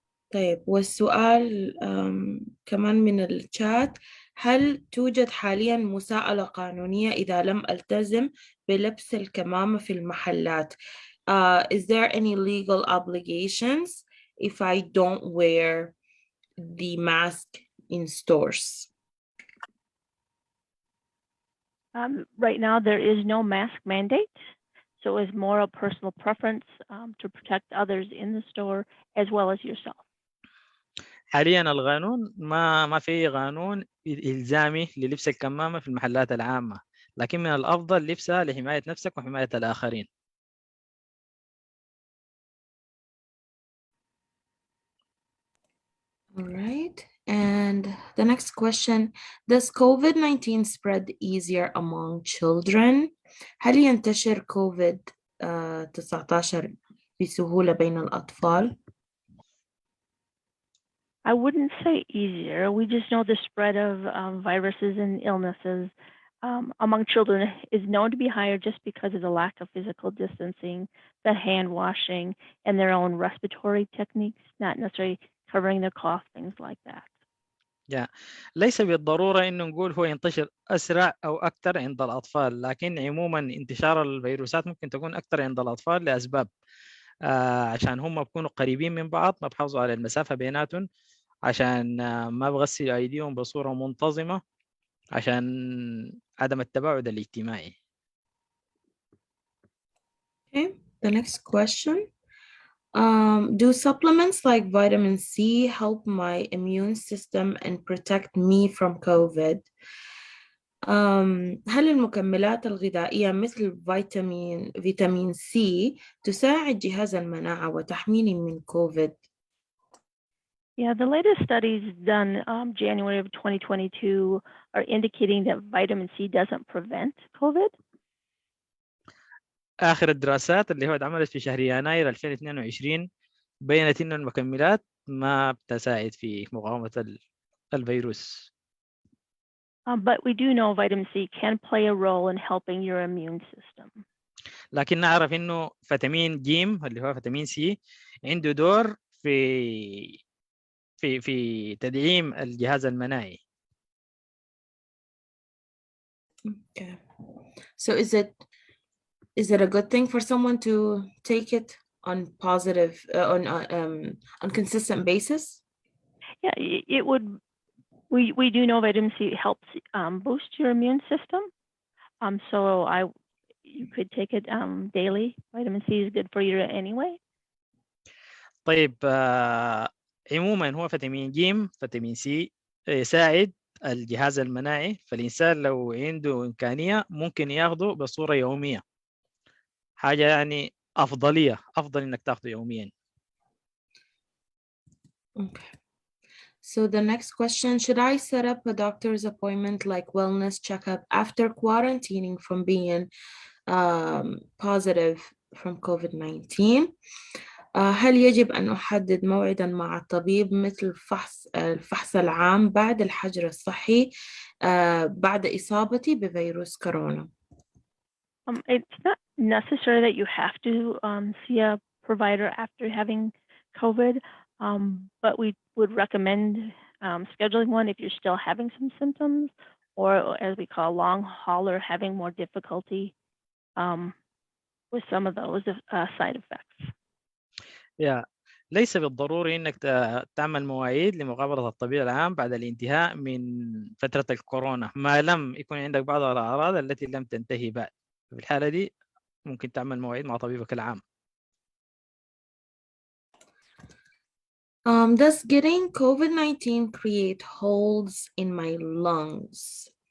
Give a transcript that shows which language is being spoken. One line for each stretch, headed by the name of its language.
Arabic: طيب، والسؤال كمان من الشات، هل توجد حاليا مساءلة قانونية إذا لم ألتزم بلبس الكمامة في المحلات؟
English: Is there any legal obligations if I don't wear the mask in stores? Right now, there is no mask mandate. So it's more a personal preference to protect others in the store as well as yourself.
Arabic: حاليا القانون ما في قانون إلزامي للبس الكمامة في المحلات العامة، لكن من الأفضل لبسها لحماية نفسك وحماية الآخرين.
English: All right. And the next question, does COVID-19 spread easier among children?
Arabic: هل ينتشر COVID-19 بسهولة بين الأطفال؟
English: I wouldn't say easier. We just know the spread of viruses and illnesses among children is known to be higher just because of the lack of physical distancing, the hand washing, and their own respiratory techniques, not necessarily covering their cough, things like that.
Arabic: ليس بالضرورة إنه نقول هو ينتشر أسرع أو أكثر عند الأطفال، لكن عموما انتشار الفيروسات ممكن تكون أكثر عند الأطفال لأسباب عشان هم بيكونوا قريبين من بعض، ما بحافظوا على المسافة بيناتهم، عشان ما بغسلوا أيديهم بصورة منتظمة، عشان عدم التباعد الاجتماعي.
English: Okay, the next question. Do supplements like vitamin C help my immune system and protect me from COVID?
Arabic: هل المكملات الغذائية مثل فيتامين سي تساعد جهاز المناعة وتحميني من كوفيد؟
English: Yeah, the latest studies done January of 2022 are indicating that vitamin C doesn't prevent COVID.
Arabic: آخر الدراسات اللي هو اتعملت في شهر يناير 2022 بينت إنه المكملات ما بتساعد في مقاومة الفيروس.
English: But we do know vitamin C can play a role in helping your immune system.
Arabic: لكن نعرف إنه فيتامين جيم اللي هو فيتامين سي عنده دور في تدعيم الجهاز المناعي.
English: Okay. So is it a good thing for someone to take it on positive on consistent basis? Yeah, it would. We do know vitamin C helps boost your immune system. So you could take it daily. Vitamin C is good for you anyway.
Arabic: طيب عموما هو فيتامين جيم فيتامين سي يساعد الجهاز المناعي، فالإنسان لو عنده إمكانية ممكن ياخده بصورة يومية، حاجة يعني أفضل إنك تاخده يوميا.
English: Okay. So the next question, should I set up a doctor's appointment like wellness checkup after quarantining from being positive from COVID-19?
Arabic: هل يجب أن أحدد موعدا مع الطبيب مثل الفحص العام بعد الحجر الصحي بعد إصابتي بفيروس كورونا؟
English: It's not necessary that you have to see a provider after having COVID, but we would recommend scheduling one if you're still having some symptoms, or as we call long hauler, having more difficulty with some of those side effects.
Arabic: ليس بالضروري انك تعمل مواعيد لمقابلة الطبيب العام بعد الانتهاء من فترة الكورونا ما لم يكن عندك بعض الأعراض التي لم تنتهي بعد. في الحالة دي ممكن تعمل مواعيد مع طبيبك العام.
English: Does getting COVID-19 create holes in my lungs?